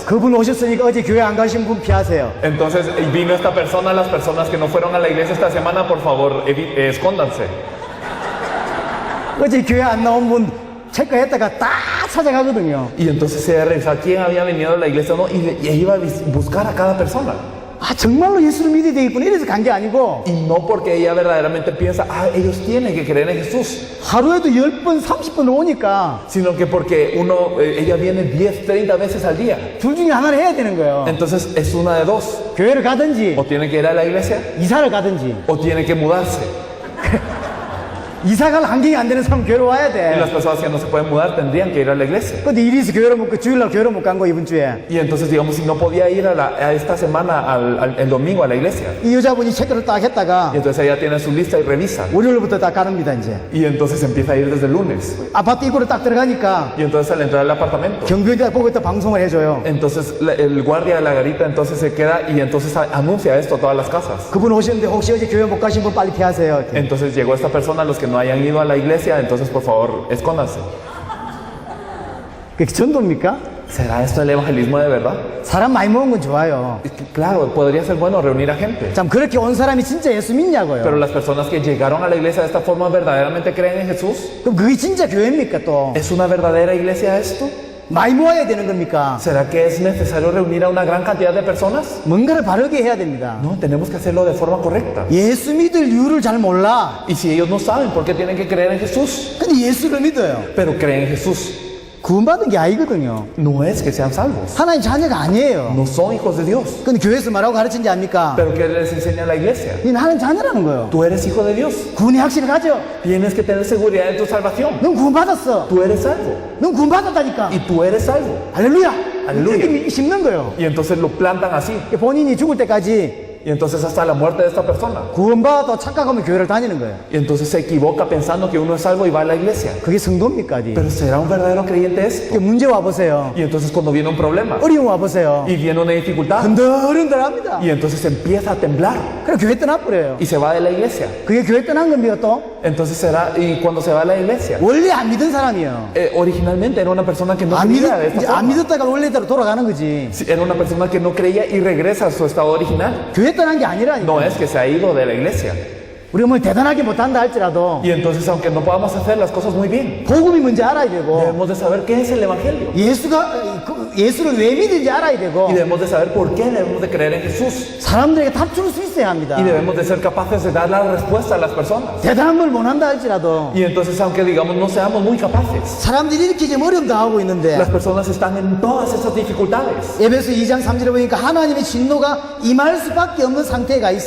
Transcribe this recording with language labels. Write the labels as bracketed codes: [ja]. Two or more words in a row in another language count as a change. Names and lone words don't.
[ko] 그분 오셨으니까 어제 교회 안 가신 분 피하세요. [es] Entonces vino esta persona, las personas que no fueron a la iglesia esta semana, por favor, escóndanse. [ko] 어제 교회 안 나온 분 체크했다가 다 찾아가거든요. [es] Y entonces se revisaba quién había venido a la iglesia o no, y iba a buscar a cada persona. [ko] 아, 정말로 예수를 믿어야 되겠구나. 이래서 간 게 아니고, [es] Y no porque ella verdaderamente piensa, ellos tienen que creer en Jesús, [ko] 하루에도 10번, 30번 오니까, [es] sino que porque ella viene 10, 30 veces al día. [ko] 둘 중에 하나를 해야 되는 거예요. [es] Entonces es una de dos. [ko] 교회를 가든지, [es] O tiene que ir a la iglesia, [ko] 이사를 가든지. [es] o tiene que mudarse. [ko] 이사 갈 환경이 안 되는 사람은 교회로 와야 [es] Y [ko] 돼. [es] las personas que no se pueden mudar tendrían que ir a la iglesia. [ko] 근데 일이 있어 교회를 못 가, 주일날 교회를 못 간 거, 이번 주에. [es] Y entonces, digamos, si no podía ir a esta semana, el domingo a la iglesia, [ko] 이 여자분이 체크를 딱 했다가, [es] y entonces ella tiene su lista y revisa. [ko] 월요일부터 딱 가릅니다, 이제. [es] Y entonces empieza a ir desde el lunes. [ko] 아파트 입구로 딱 들어가니까, [es] Y entonces al entrar al apartamento, [ko] 경비원이 딱 보고 있다 방송을 해줘요. [es] entonces el guardia de la garita entonces se queda y entonces anuncia esto a todas las casas. [ko] 그분 오셨는데 혹시 어제 교회 못 가신 분 빨리 피하세요. 이렇게. [es] Entonces llegó esta persona, los que no hayan ido a la iglesia, entonces por favor, escóndanse. [ko] 그게 전도입니까? [es] ¿Será esto el evangelismo de verdad? [ko] 사람 많이 모은 건 좋아요. [es] Es que, claro, podría ser bueno reunir a gente. [ko] 참 그렇게 온 사람이 진짜 예수 믿냐고요. [es] Pero las personas que llegaron a la iglesia de esta forma verdaderamente creen en Jesús. [ko] 그럼 그게 진짜 교회입니까 또? [es] ¿Es una verdadera iglesia esto? [ko] 많이 모아야 되는 겁니까? [es] ¿Será que es necesario reunir a una gran cantidad de personas? [ko] 뭔가를 바르게 해야 됩니다. [es] No, tenemos que hacerlo de forma correcta. [ko] 예수 믿을 이유를 잘 몰라. [es] Y si ellos no saben por qué tienen que creer en Jesús, [ko] 근데 예수를 믿어요. [es] pero creen en Jesús, [ko] 구원받은 게 아니거든요. [es] no es que sean salvos. [ko] 하나님 자녀가 아니에요. [es] No son hijos de Dios. [ko] 근데 교회에서 뭐라고 가르친지 압니까? [es] Pero ¿qué les enseña la iglesia? [ko] 니 하나님 자녀라는 거예요. [es] Tú eres hijo de Dios. [ko] 구원의 확신을 가져. [es] Tienes que tener seguridad en tu salvación. [ko] 넌 구원받았어. [es] Tú eres salvo. [ko] 넌 구원받았다니까. [es] Y tú eres salvo. [ko] 할렐루야. 할렐루야. 이렇게 심는 거예요. [es] Y entonces lo plantan así. [ko] 본인이 죽을 때까지 [es] Y entonces hasta la muerte de esta persona. [ko] 구원받아도 착각하면 교회를 다니는 거예요. [es] Y entonces se equivoca pensando que uno es salvo y va a la iglesia. [ko] 그게 성도입니까? 어디? [es] Pero ¿será un verdadero creyente esto? [ko] 이게 문제 와보세요. [es] Y entonces cuando viene un problema [ko] 어려움 와보세요. [es] y viene una dificultad, [ko] 흔들흔들합니다. [es] y entonces empieza a temblar [ko] 그래 교회 떠나버려요. [es] y se va de la iglesia. [ko] 그게 교회 떠난 겁니까 또? [es] Entonces será, y cuando se va a la iglesia, [ko] 원래 안 믿은 사람이에요. [es] originalmente era una persona que no [ko] 안, [es] creía de esta [ko] 이제 안 [es] forma. [ko] 믿었다가 원래대로 돌아가는 거지. [es] Sí, era una persona que no creía y regresa a su estado original. [ko] 교회 떠난 게 아니라니까. [es] No es que se ha ido de la iglesia. [ko] 우리가 뭘 대단하게 못한다 할지라도 [es] Y entonces, aunque no podamos hacer las cosas muy bien, [ko] 복음이 뭔지 알아야 되고 [es] debemos de saber qué es el evangelio. [ko] 예수를 왜 믿는지 알아야 되고 [es] Y debemos de saber por qué debemos de creer en Jesús. [ko] 사람들에게 답 줄 수 있어야 합니다. [es] Y debemos de ser capaces de dar la respuesta a las personas. [ko] 대단한 걸 못한다 할지라도 [es] Y entonces, aunque digamos no seamos muy capaces, [ko] 사람들이 이렇게 지금 어려움 당하고 있는데 [es] las personas están en todas esas dificultades. [ko] 에베소 2장 3절에 보니까 하나님의 진노가 임할 수밖에 없는 상태가 있어요.